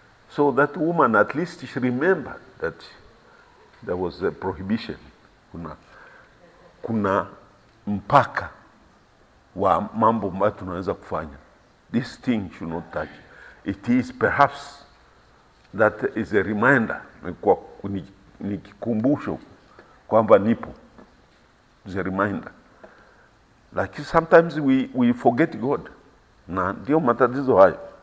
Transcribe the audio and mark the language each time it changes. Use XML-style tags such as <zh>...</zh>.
<en>So that woman at least she remembered that there was a prohibition.</en> <sw>Kuna mpaka wa mambo ambayo tunaweza kufanya.</sw> <en>This thing should not touch. It is perhaps that is a reminder,</en> <sw>ni kikumbusho kwamba nipo.</sw> <en>It's a reminder. Like sometimes we forget God.</en> <sw>Na ndio matatizo hayo.</sw>